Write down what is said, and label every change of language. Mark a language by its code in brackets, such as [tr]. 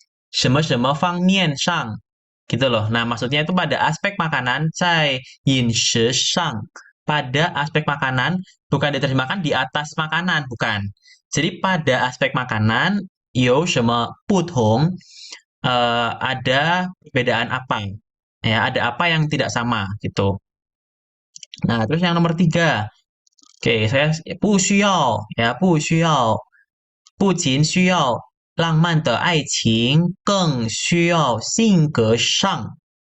[zh] 你觉得北方和南方在什么什么方面上? [id] Gitu loh. Nah, maksudnya itu pada aspek makanan, [zh] 在饮食上. [id] Pada aspek makanan, bukan diterjemahkan di atas makanan, bukan. Jadi pada aspek makanan, [zh] 有什么不同? [id] Ada perbedaan apa? Ya, ada apa yang tidak sama gitu. Nah, terus yang nomor 3. Oke, saya [zh] 不需要 [id] ya, 不需要. [zh] 不仅需要浪漫的爱情，更需要性格上.